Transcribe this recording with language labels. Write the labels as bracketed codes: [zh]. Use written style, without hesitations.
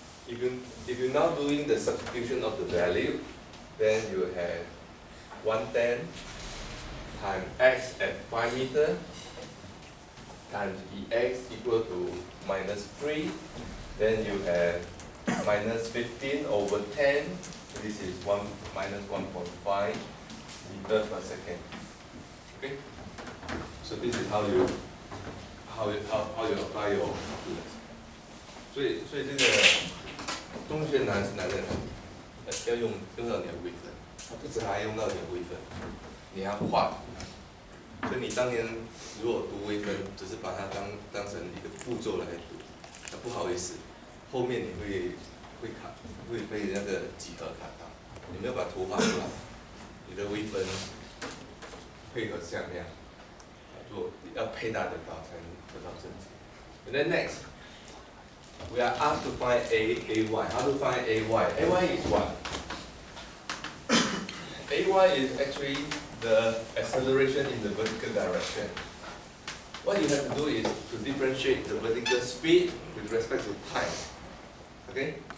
[en] If you're now doing the substitution of the value, then you have 110 times x at 5 meters times dx equal to minus 3. Then you have minus 15 over 10. This is minus 1.5 meters per second. Okay. So this is how you apply your calculus. [zh] 所以这个东西难是难在哪里？要用到你的微分，它不止还用到你的微分，你还要画。所以你当年如果读微分，只是把它当成一个步骤来读，那不好意思，后面你会被那个几何卡到，你没有把图画出来，你的微分配合向量，做要配搭得到才能得到正解。 [en] And then next, we are asked to find ay. How to find ay? Ay is what? Ay is actually the acceleration in the vertical direction. What you have to do is to differentiate the vertical speed with respect to time. Okay?